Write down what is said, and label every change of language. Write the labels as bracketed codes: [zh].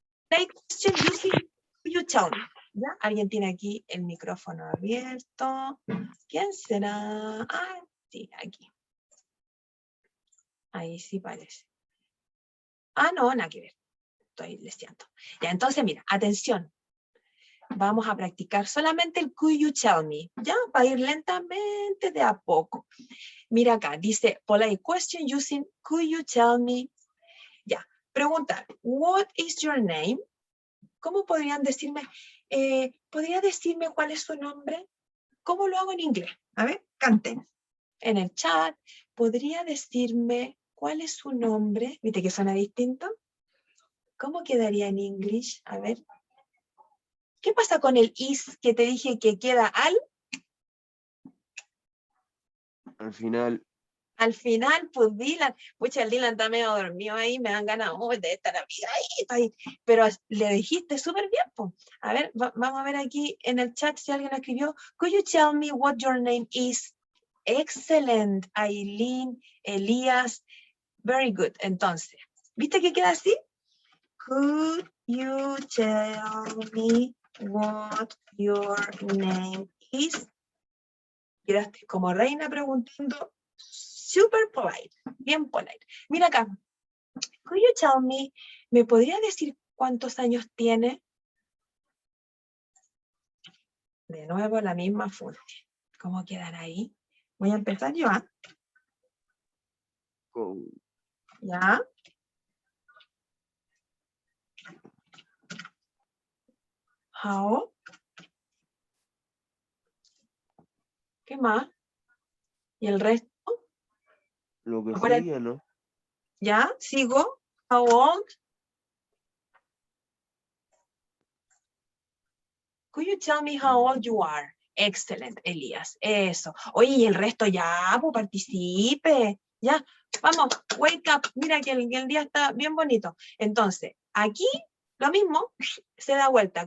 [en] Like question using you tell me. [es] ¿Ya? Alguien tiene aquí el micrófono abierto. ¿Quién será? Ah, sí, aquí. Ahí sí parece. Ah, no, nada que ver. Estoy leseando. Ya, entonces, mira, atención. Vamos a practicar solamente el [en] could you tell me, [es] ¿ya? Para ir lentamente de a poco. Mira acá, dice, [en] polite question using could you tell me. [es] Ya, preguntar, [en] what is your name? [es] ¿Cómo podrían decirme? ¿Podría decirme cuál es su nombre? ¿Cómo lo hago en inglés? A ver, canten. En el chat, ¿podría decirme cuál es su nombre? ¿Viste que suena distinto? ¿Cómo quedaría en inglés? A ver. ¿Qué pasa con el is que te dije que queda al? Al final, Al final, pues Dylan, pucha, el Dylan está medio dormido ahí, me dan ganas de estar ahí, pero le dijiste súper bien, pues. A ver, vamos a ver aquí en el chat si alguien escribió, [en] could you tell me what your name is? Excellent, Aileen, Elías, very good. [es] Entonces, ¿viste que queda así? [en] Could you tell me what your name is? [es] Quedaste como reina preguntando, [en] super polite, [es] bien polite. Mira acá, [en] could you tell me, [es] ¿me podría decir cuántos años tiene? De nuevo la misma función. ¿Cómo quedará ahí? Voy a empezar yo, ¿ah? con ¿Ya? [en] How? [es] ¿Qué más? ¿Y el resto? lo que Ahora- sigue, ¿no? ¿Ya? ¿Sigo? [en] How old? Could you tell me how old you are? [es] Excellent, Elías. Eso. Oye, y el resto ya, pues participe. Ya, vamos, [en] wake up. [es] Mira que el día está bien bonito. Entonces, aquí lo mismo, se da vuelta.